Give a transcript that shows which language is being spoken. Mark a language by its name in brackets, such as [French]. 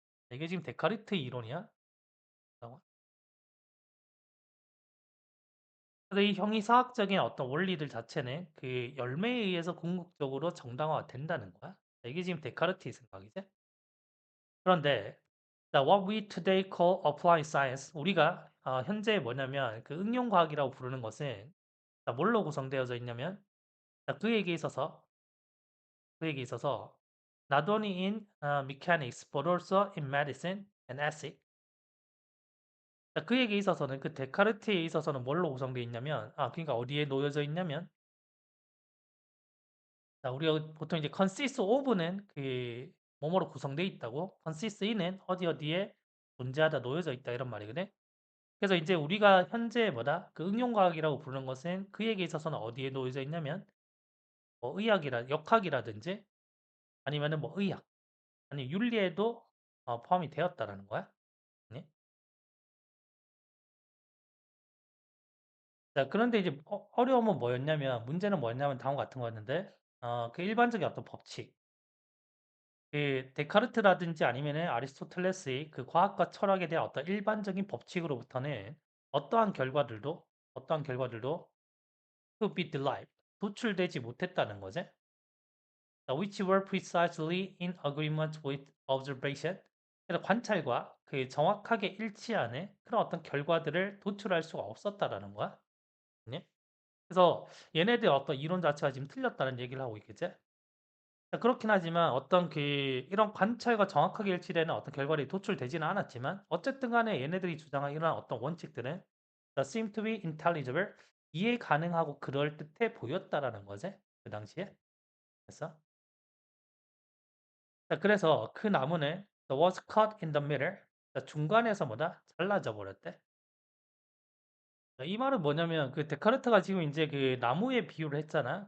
[Korean] 이게 지금 데카르트 이론이야. 그래서 이 형이사학적인 어떤 원리들 자체는 그 열매에 의해서 궁극적으로 정당화가 된다는 거야. 이게 지금 데카르트의 생각이지. 그런데 [English] what we today call applied science [Korean] 우리가 현재 뭐냐면 그 응용 과학이라고 부르는 것은 뭘로 구성되어져 있냐면 그에게 있어서 [English] not only in mechanics but also in medicine and ethics. [Korean] 그에게 있어서는 그 데카르트에 있어서는 뭘로 구성되어 있냐면 그러니까 어디에 놓여져 있냐면 자, 우리가 보통 이제 consists of는 그 뭐뭐로 구성되어 있다고 consists in은 어디 어디에 존재하다 놓여져 있다 이런 말이거든. 그래서 이제 우리가 현재 뭐다 그 응용과학이라고 부르는 것은 그에게 있어서는 어디에 놓여져 있냐면 뭐 역학이라든지 아니면은 뭐 의학 아니 윤리에도 포함이 되었다라는 거야. 네? 자, 그런데 이제 어려움은 뭐였냐면 문제는 뭐였냐면 다음과 같은 거였는데 그 일반적인 어떤 법칙, 그 데카르트라든지 아니면은 아리스토텔레스의 그 과학과 철학에 대한 어떤 일반적인 법칙으로부터는 어떠한 결과들도 [English] to be derived, [Korean] 도출되지 못했다는 거지. [English] which were precisely in agreement with observation. [Korean] 그래서 관찰과 그 정확하게 일치하는 그런 어떤 결과들을 도출할 수가 없었다라는 거야. 네? 그래서 얘네들 어떤 이론 자체가 지금 틀렸다는 얘기를 하고 있겠지? 그렇긴 하지만 어떤 그 이런 관찰과 정확하게 일치되는 어떤 결과들이 도출되지는 않았지만 어쨌든 간에 얘네들이 주장한 이런 어떤 원칙들은 [English] seem to be intelligible, [Korean] 이해 가능하고 그럴듯해 보였다라는 거지. 그 당시에. 그래서 그래서 그 나무는 [English] was cut in the middle. [Korean] 중간에서 뭐다? 잘라져 버렸대. 이 말은 뭐냐면 그 데카르트가 지금 이제 그 나무에 비유를 했잖아.